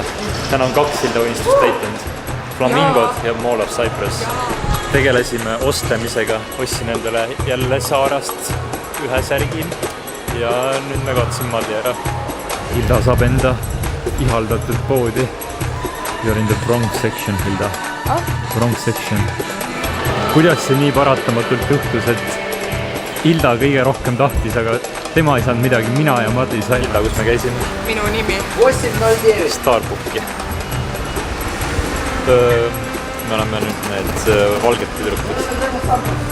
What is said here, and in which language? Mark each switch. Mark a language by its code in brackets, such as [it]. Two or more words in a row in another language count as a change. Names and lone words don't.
[et] Täna on 2 Hilda unistust täitnud. Flamingod ja Mall of Cyprus. Tegelesime ostlemisega. Ostsin endale jälle Saarast ühe särgi ja nüüd me kaotasin Madli ära. Hilda saab enda ihaldatud poodi. [en] You're in the wrong section, Hilda. Wrong section. [et] Kuidas see nii paratamatult juhtus, et Hilda kõige rohkem tahtis, aga tema ei saanud midagi, mina ja Madli sai. Hilda, kus me käisime? Minu nimi. Starbucki. Me oleme nüüd need valged tüdrukud.